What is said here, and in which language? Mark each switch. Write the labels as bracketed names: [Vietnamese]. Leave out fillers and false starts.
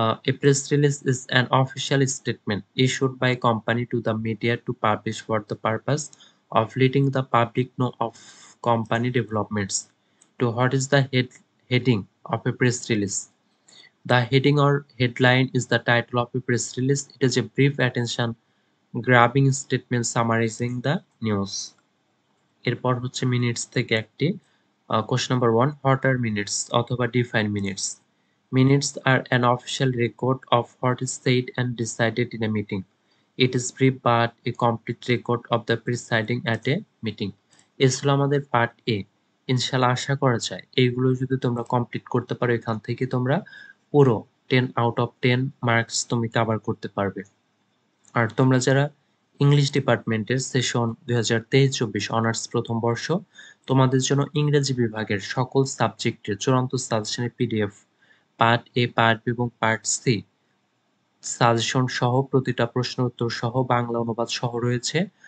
[English] A press release is an official statement issued by a company to the media to publish for the purpose of letting the public know of company developments. To what is the heading of a press release? The heading or headline is the title of a press release. It is a brief attention grabbing statement summarizing the news. [Bangla] এরপর হচ্ছে minutes থেকে একটি [English] question number 1. What are minutes অথবা define minutes? Minutes are an official record of what is said and decided in a meeting. It is brief but a complete record of the presiding at a meeting. [Bangla] এই ছিল আমাদের part এ। ইনশাআল্লাহ আশা করা যায় এইগুলো যদি তোমরা কমপ্লিট করতে পারো, এখান থেকে তোমরা পুরো 10 [English] out of [Bangla] 10 মার্কস তুমি কভার করতে পারবে। আর তোমরা যারা ইংলিশ ডিপার্টমেন্টের সেশন 2023-24 অনার্স প্রথম বর্ষ, তোমাদের জন্য ইংরেজি বিভাগের সকল সাবজেক্টের চূড়ান্ত সাজেশনের পিডিএফ পার্ট এ, পার্ট বি এবং পার্ট সি সাজেশন সহ প্রতিটা প্রশ্ন উত্তর সহ বাংলা অনুবাদ সহ রয়েছে।